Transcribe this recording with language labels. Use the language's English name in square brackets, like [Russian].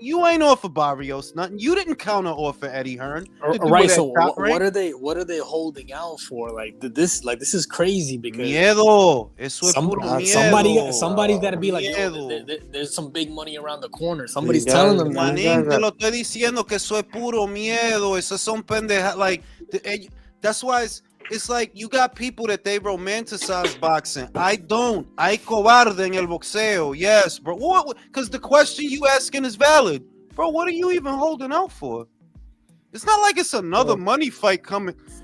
[English] You ain't offer Barrios nothing. You didn't counter offer Eddie Hearn. Right. So what are they holding out for? Like this is crazy because [Spanish] miedo. Eso es puro miedo. [English] somebody's got to be like, yo, there's some big money around the corner. Somebody's telling them. [Spanish] Manín, te lo estoy diciendo que eso es puro miedo. Esas son pendejas. [English] Like that's why it's like you got people that they romanticize boxing. I don't. [Spanish] Hay cobarde en el boxeo. [English] Yes, bro. What? Because the question you asking is valid. Bro, what are you even holding out for? It's not like it's another money fight coming.